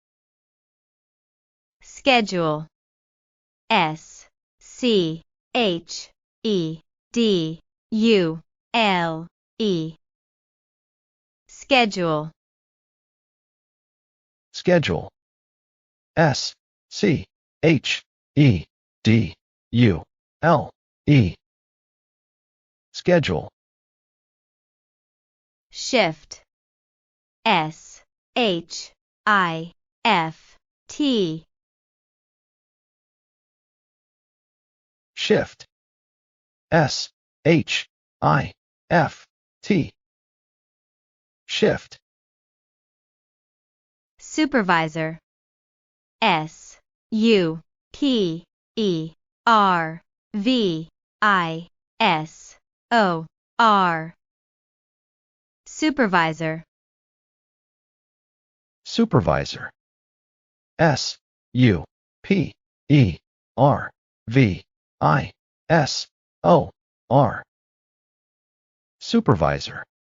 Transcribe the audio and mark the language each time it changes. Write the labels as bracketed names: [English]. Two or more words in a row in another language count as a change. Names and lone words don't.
[English] Schedule. S-C-H-E-D-U-L-E. Schedule. Schedule. S-C-H-E-D-U-L-E. Schedule. Shift. S-H-I-F-T. Shift. S-H-I-F-T. Shift. Supervisor. S-U-P-E-R-V-I-S-O-R. Supervisor. Supervisor. S-U-P-E-R-V-I-S-O-R. Supervisor.